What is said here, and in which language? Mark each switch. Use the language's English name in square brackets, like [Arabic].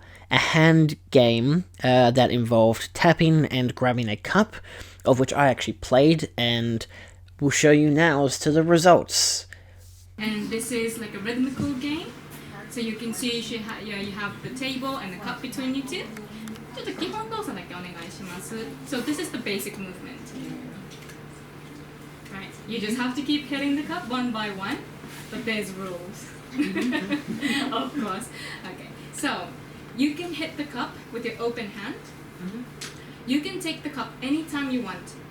[English] a hand game that involved tapping and grabbing a cup, of which I actually played, and will show you now as to the results. And this is like a rhythmical game. So you can see you have the table and the cup between you two. [Japanese] ちょっと基本動作だけお願いします。 [English] So this is the basic movement. Right. You just have to keep hitting the cup one by one, but there's rules. Of course. Okay. So you can hit the cup with your open hand. You can take the cup anytime you want.